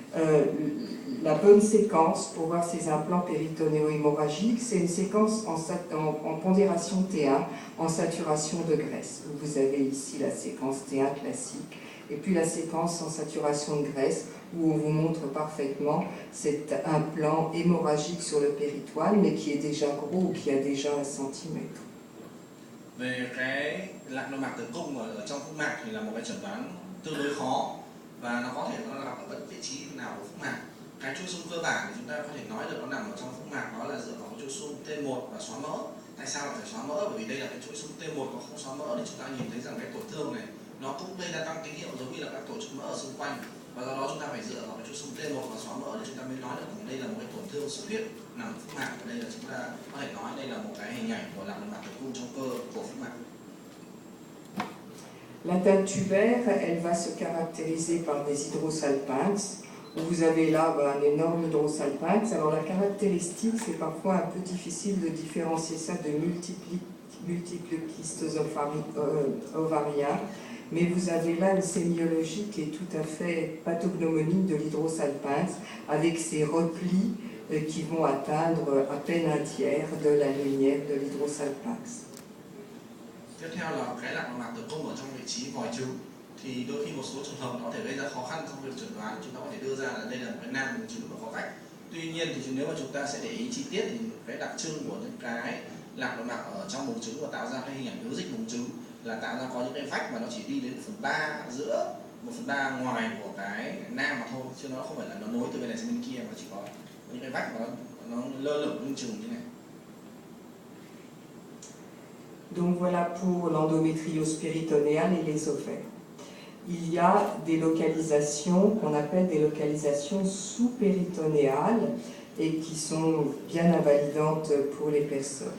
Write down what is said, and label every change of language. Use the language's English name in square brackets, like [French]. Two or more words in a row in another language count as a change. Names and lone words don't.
[French] La bonne séquence pour voir ces implants péritonéaux hémorragiques, c'est une séquence en pondération T1, en saturation de graisse. Vous avez ici la séquence T1 classique, et puis la séquence en saturation de graisse, où on vous montre parfaitement cet implant hémorragique sur le péritoine, mais qui est déjà gros, ou qui a déjà 1 cm. [Vietnamese] Về cái lạc nội mạc tử cung ở trong phúc mạc thì là một cái chẩn đoán tương đối khó, và nó có thể nó gặp ở bất vị trí nào của phúc mạc. Cái chuỗi xung cơ bản thì chúng ta có thể nói được nó nằm ở trong phúc mạc, đó là dựa vào cái chuỗi xung T1 và xóa mỡ. Tại sao phải xóa mỡ? Bởi vì đây là cái chuỗi xung T1 và không xóa mỡ thì chúng ta nhìn thấy rằng cái tổn thương này nó cũng gây ra tăng tín hiệu giống như là các tổ chức mỡ ở xung quanh, và do đó chúng ta phải dựa vào cái chuỗi xung T1 và xóa mỡ để chúng ta mới nói được đây là một cái tổn thương xuất huyết nằm ở phúc mạc. Ở đây là chúng ta có thể nói đây là một cái hình ảnh của lạc nội mạc tử cung trong cơ của phúc mạc. [French] L'atteinte tubaire, elle va se caractériser par des hydrosalpinx. Vous avez là un énorme hydrosalpinx. Alors la caractéristique, c'est parfois un peu difficile de différencier ça de multiples kystes ovariens. Mais vous avez là une sémiologie qui est tout à fait pathognomonique de l'hydrosalpinx, avec ces replis qui vont atteindre à peine 1/3 de la lumière de l'hydrosalpinx. [Vietnamese] Tiếp theo là cái lạc nội mạc tử cung ở trong vị trí vòi trứng, thì đôi khi một số trường hợp nó có thể gây ra khó khăn trong việc chẩn đoán. Chúng ta có thể đưa ra là đây là một cái nang buồng trứng và có vách. Tuy nhiên thì nếu mà chúng ta sẽ để ý chi tiết thì cái đặc trưng của những cái lạc nội mạc ở trong buồng trứng và tạo ra cái hình ảnh ứ dịch buồng trứng là tạo ra có những cái vách mà nó chỉ đi đến 1/3 giữa 1/3 ngoài của cái nang mà thôi, chứ nó không phải là nó nối từ bên này sang bên kia, mà chỉ có những cái vách mà nó lơ lửng lưng chừng như này. [French] Donc voilà pour l'endométriose péritonéale et les ovaires. Il y a des localisations qu'on appelle des localisations sous-péritonéales et qui sont bien invalidantes pour les personnes.